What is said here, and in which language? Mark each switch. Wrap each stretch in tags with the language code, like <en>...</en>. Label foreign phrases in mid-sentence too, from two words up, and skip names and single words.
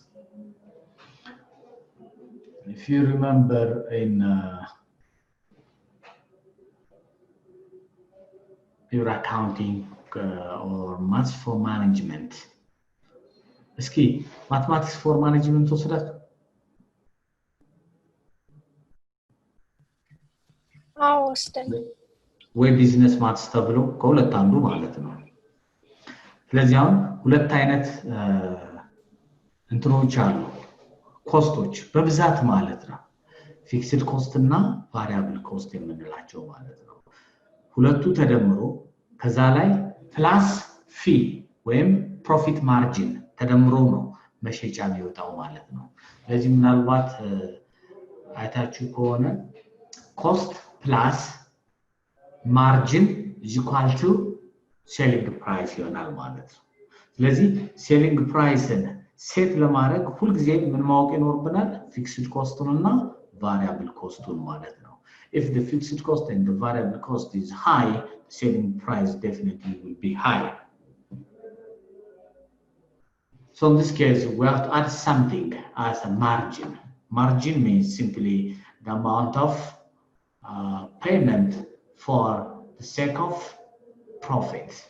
<en>If you remember in your accounting or maths for management,</en> <am>እስኪ mathematics for management ወስዳት ወስደን ወይ</am> <en>business maths</en> <am>ተብሎ ከሁለት አንዱ ማለት ነው። ስለዚህ አሁን ሁለት አይነት እንትኖች አሉ፣ ኮስቶች በብዛት ማለት ነው።</am> <en>fixed cost</en> <am>እና</am> <en>variable cost</en> <am>የምንላቸው ማለት ነው። ሁለቱ ተደምሮ ከዛ ላይ ፕላስ ፊ ወይም</am> <en>profit margin</en> <am>ተደምሮ ነው መሸጫ የሚወጣው ማለት ነው። ስለዚህ ምናልባት አይታችሁ ከሆነ</am> <en>cost plus margin is equal to selling price</en> <am>ይሆናል ማለት ነው። ስለዚህ</am> <en>selling price</en> <am>ሴት ለማድረግ ሁልጊዜ ምን ማወቅ ይኖርብናል? ፊክስድ ኮስቱን እና ቫሪያብል ኮስቱን ማለት ነው።</am> <en>if the fixed cost and the variable cost is high, selling price definitely will be high. So in this case, we have to add something as a margin. Margin means simply the amount of payment for the sake of profit.</en>